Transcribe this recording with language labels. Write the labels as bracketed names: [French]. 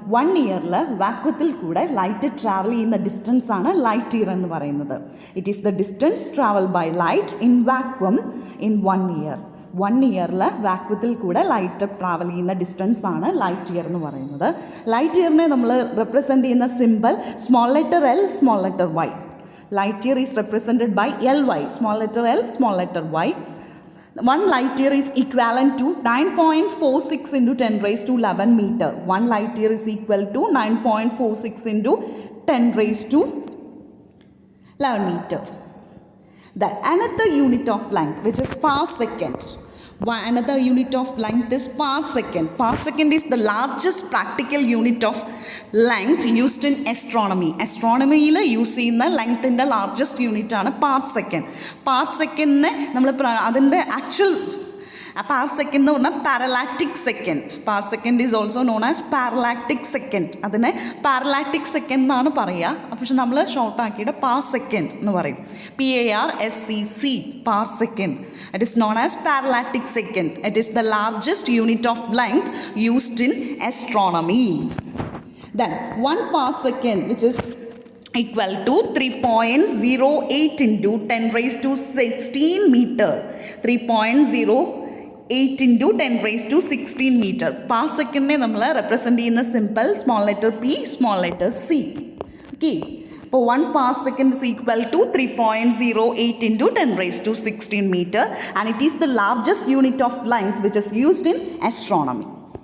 [Malayalam] 1 ഇയറിൽ വാക്വത്തിൽ കൂടെ light travel ചെയ്യുന്ന ഡിസ്റ്റൻസ് ആണ് ലൈറ്റ് ഇയർ എന്ന് പറയുന്നത്. [English] It is the distance travel by light in vacuum in 1 year. [Malayalam] 1 ഇയറിൽ വാക്വത്തിൽ കൂടെ ലൈറ്റ് ട്രാവൽ ചെയ്യുന്ന ഡിസ്റ്റൻസ് ആണ് ലൈറ്റ് ഇയർ എന്ന് പറയുന്നത്. ലൈറ്റ് ഇയറിനെ നമ്മൾ റെപ്രസെൻ്റ് ചെയ്യുന്ന simple small letter L, small letter Y. [English] Light year is represented by LY, small letter L, small letter Y. 1 light year is equivalent to 9.46 into 10⁻11 meter. 1 light year is equal to 9.46 into 10⁻11 meter. The another unit of length which is parsecond. Another unit of length is parsecond. Parsecond is the largest practical unit of length used in astronomy. [Malayalam] Astronomyയിൽ use ചെയ്യുന്ന ലെങ്ത്തിൻ്റെ largest unit ആണ് പാർസെക്കൻഡ്. പാർസെക്കൻഡിനെ നമ്മൾ അതിൻ്റെ actual പാർസെക്കൻഡ് എന്ന് പറഞ്ഞാൽ പാരലാക്റ്റിക് second. [English] Parsecond is also known as parallactic second. [Malayalam] അതിനെ പാരലാക്റ്റിക് second എന്നാണ് പറയുക, പക്ഷെ നമ്മൾ ഷോർട്ടാക്കിയിട്ട് പാർസെക്കൻഡ് എന്ന് പറയും. [English] PARSEC, parsecond. It is known as parallactic second. It is the largest unit of length used in astronomy. Then 1 parsecond, which is equal to 3.08 into 10⁻16 meter. 3.08 into 10⁻16 meter. [Malayalam] പാർസെക്കൻഡിനെ നമ്മൾ represent ചെയ്യുന്ന simple small letter P, small letter C. Okay, [English] അപ്പോൾ 1 parsecond is equal to 3.08 into 10 raised to 16 meter, and it is the largest unit of length which is used in astronomy.